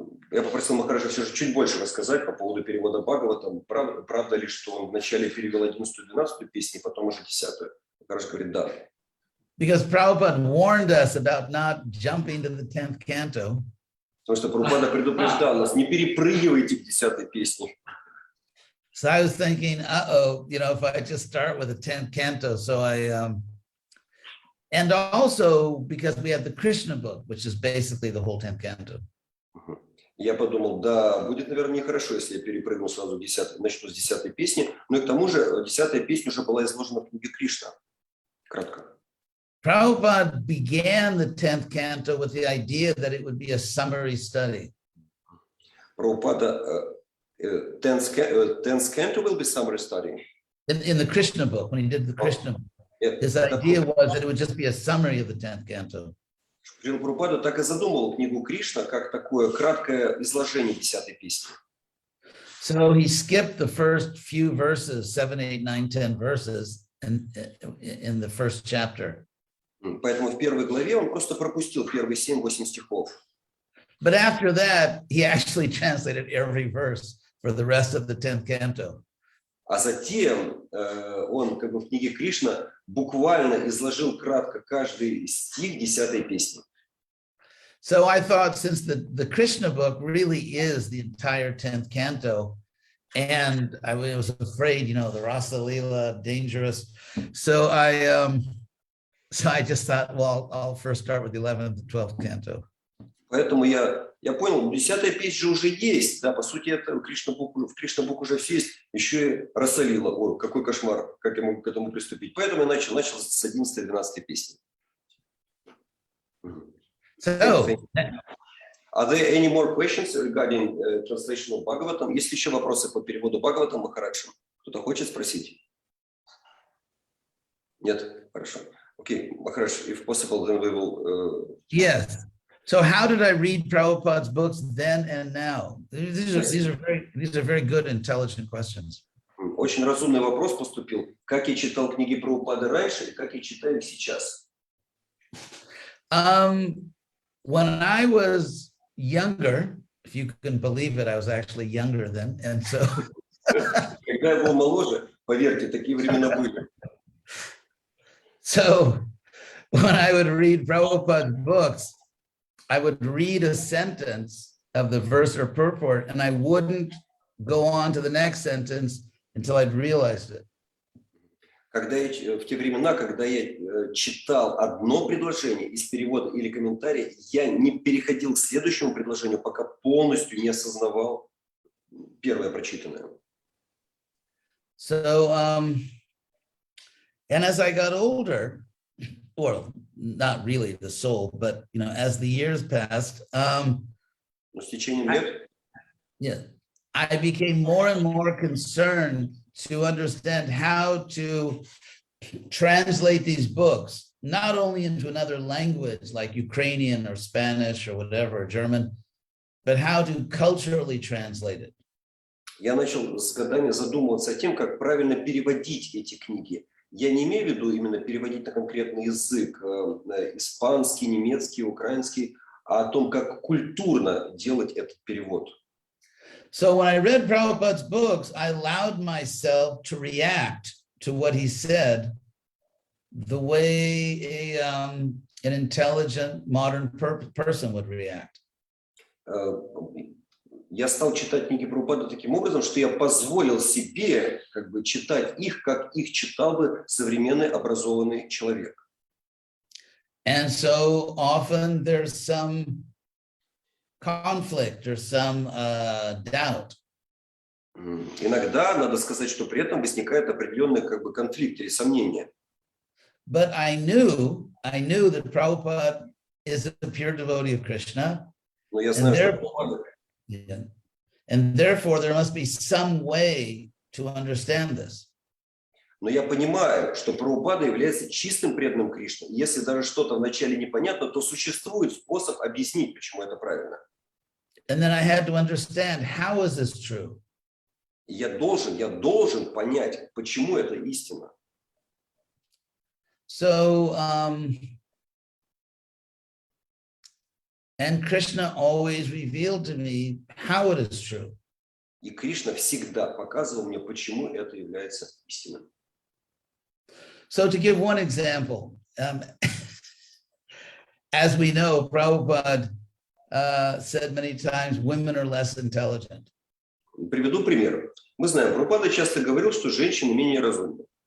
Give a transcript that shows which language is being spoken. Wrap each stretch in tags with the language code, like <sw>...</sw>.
<ru>Я попросил Махараджа все же чуть больше рассказать по поводу перевода Бхагаватам. Правда ли, что он вначале перевел 11-ю, 12-ю песни, потом уже 10-ю? Махарадж говорит, да.</ru> <en>Because Prabhupada warned us about not jumping to the 10th canto.</en> <ru>Потому что Прабхупада предупреждал нас, не перепрыгивайте к 10-й песне.</ru> <en>So I was thinking, if I just start with the 10th canto, so and also because we have the Krishna book, which is basically the whole 10th canto.</en> <ru>Я подумал, да, будет, наверное, нехорошо, если я перепрыгну сразу начну с 10-й песни, но и к тому же 10-я песня уже была изложена в книге Кришна. Кратко.</ru> <en>Prabhupada began the 10th canto with the idea that it would be a summary study. Prabhupada, 10th canto will be summary study? In the Krishna book, when he did the Krishna book, his idea was that it would just be a summary of the 10th canto.</en> <ru>Шрила Прабхупада так и задумал книгу Кришна как такое краткое изложение 10-й песни.</ru> <en>So he skipped the first few verses, 7, 8, 9, 10 verses in the first chapter.</en> <ru>Поэтому в первой главе он просто пропустил первые 7-8 стихов.</ru> <en>But after that, he actually translated every verse for the rest of the 10th canto.</en> <ru>А затем он как бы в книге Кришна буквально изложил кратко каждый стих 10-й песни.</ru> <en>So I thought, since the Krishna book really is the entire 10th canto, and I was afraid, the Rasa Leela, dangerous. So I just thought, well, I'll first start with the 11th and 12th canto.</en> <ru>Поэтому я понял, 10-я песня же уже есть, да, по сути, это в Кришна-бук уже все есть, еще и Расалила. Ой, какой кошмар, как я могу к этому приступить. Поэтому я начал с 11-й, 12-й песни.</ru> <en>So, are there any more questions regarding translation of Bhagavatam?</en> <ru>Есть ли еще вопросы по переводу Бхагаватам, Махараджа? Кто-то хочет спросить? Нет? Хорошо.</ru> <en>Okay, Maharaj, if possible, then we will... Yes. So how did I read Prabhupada's books then and now? These are very good, intelligent questions.</en> <ru>Очень разумный вопрос поступил. Как я читал книги Прабхупады раньше и как я читаю их сейчас?</ru> <en>When I was younger, if you can believe it, I was actually younger then, and so.</en> <ru>Когда я был моложе, поверьте, такие времена были.</ru> <en>So when I would read Prabhupada's books, I would read a sentence of the verse or purport, and I wouldn't go on to the next sentence until I'd realized it.</en> <ru>В те времена, когда я читал одно предложение из перевода или комментария, я не переходил к следующему предложению, пока полностью не осознавал первое прочитанное.</ru> <en>So, and as I got older, well, not really the soul, but as the years passed,</en> <ru>Но с течением лет,</ru> <en>I became more and more concerned to understand how to translate these books, not only into another language like Ukrainian or Spanish or whatever, German, but how to culturally translate it.</en> <ru>Я начал с годами задумываться о том, как правильно переводить эти книги. Я не имею в виду именно переводить на конкретный язык, испанский, немецкий, украинский, а о том, как культурно делать этот перевод.</ru> <en>So when I read Prabhupada's books, I allowed myself to react to what he said the way an intelligent modern person would react.</en> <ru>Я стал читать книги Прабхупады таким образом, что я позволил себе читать их, как их читал бы современный образованный человек.</ru> <en>And so often there's some conflict or some doubt.</en> <ru>Иногда надо сказать, что при этом возникает определенный конфликт или сомнение.</ru> <en>But I knew that Prabhupada is a pure devotee of Krishna.</en> <ru>Но я знаю, что Прабхупада.</ru> <en>And therefore there must be some way to understand this.</en> <ru>Но я понимаю, что Прабхупада является чистым преданным Кришне. Если даже что-то вначале непонятно, то существует способ объяснить, почему это правильно.</ru> <en>And then I had to understand, how is this true?</en> <ru>Я должен понять, почему это истина.</ru> <en>So, and Krishna always revealed to me how it is true.</en> <ru>И Кришна всегда показывал мне, почему это является истиной.</ru> <en>So to give one example, as we know, Prabhupada said many times, women are less intelligent.</en> <ru>Приведу пример. Мы знаем, Прабхупада часто говорил, что женщины менее разумны.</ru>